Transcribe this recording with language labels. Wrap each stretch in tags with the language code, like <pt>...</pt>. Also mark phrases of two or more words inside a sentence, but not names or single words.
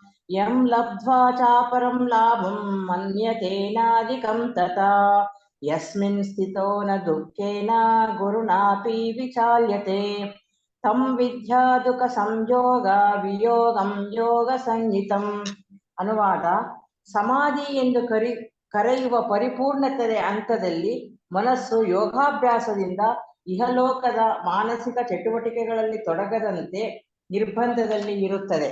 <sa>ಯಂ ಲಬ್ಧ್ವಾ ಚಾಪರಂ ಲಾಭಂ ಮನ್ಯತೇನಾಧಿಕಂ ತಥಾ ಯಸ್ಮಿನ್ ಸ್ಥಿತೋ ನ ದುಃಖೇನ ಗುರುಣಾಪಿ ವಿಚಾಲ್ಯತೆ ತಂ ವಿದ್ಯಾ ದುಃಖ ಸಂಯೋಗ ವಿಯೋಗಂ ಯೋಗ ಸಂಹಿತಂ.</sa> <kn>ಅನುವಾದ: ಸಮಾಧಿ ಎಂದು ಕರೆಯುವ ಪರಿಪೂರ್ಣತೆಯ ಹಂತದಲ್ಲಿ ಮನಸ್ಸು ಯೋಗಾಭ್ಯಾಸದಿಂದ ಇಹಲೋಕದ ಮಾನಸಿಕ ಚಟುವಟಿಕೆಗಳಲ್ಲಿ ತೊಡಗದಂತೆ ನಿರ್ಬಂಧದಲ್ಲಿ ಇರುತ್ತದೆ.</kn>